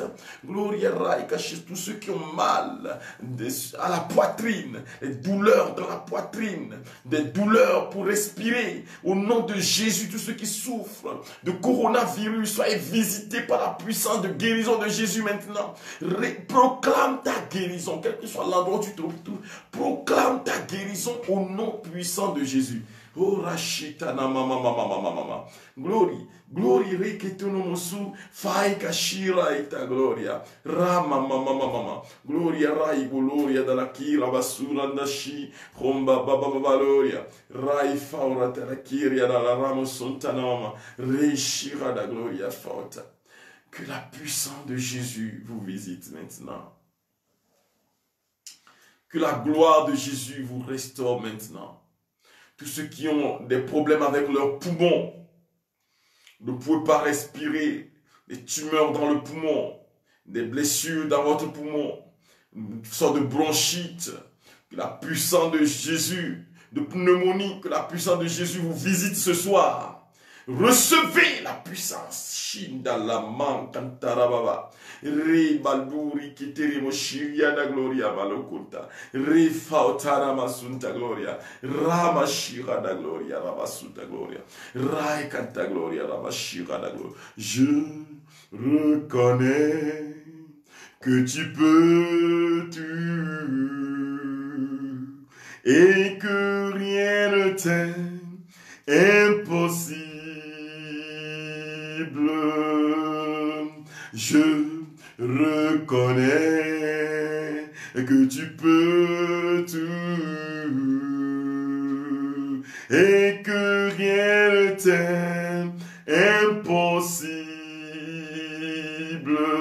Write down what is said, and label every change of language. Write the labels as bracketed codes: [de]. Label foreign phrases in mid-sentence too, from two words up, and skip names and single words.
[fr] Gloria Raïka, tous ceux qui ont mal à la poitrine, des douleurs dans la poitrine, des douleurs pour respirer. Au nom de Jésus, tous ceux qui souffrent de coronavirus, soyez visités par la puissance de guérison de Jésus maintenant. Proclame ta guérison, quel que soit l'endroit où tu te trouves. Proclame ta guérison au nom puissant de Jésus. Oh Rashita na mama. Glory, glory reketono mosu fai kashira ita gloria. Rama mama. Gloria rai gloria dalla kira basura ndashi romba baba gloria. Rai faura dalla kiria dalla ramo sontanama. Reshira da gloria forta. Que la puissance de Jésus vous visite maintenant. Que la gloire de Jésus vous restaure maintenant. Tous ceux qui ont des problèmes avec leurs poumons, ne pouvez pas respirer, des tumeurs dans le poumon, des blessures dans votre poumon, une sorte de bronchite, que la puissance de Jésus, de pneumonie, que la puissance de Jésus vous visite ce soir. Recevez la puissance. Shindalaman kantarababa. Re balburi kiteri moshiria da gloria malokunta. Re fautara masunta gloria. Ramashira da gloria ramasuta gloria. Rai kanta gloria ramashira da gloria. Je reconnais que tu peux tout et que rien ne t'est impossible. Je reconnais que tu peux tout et que rien ne t'est impossible.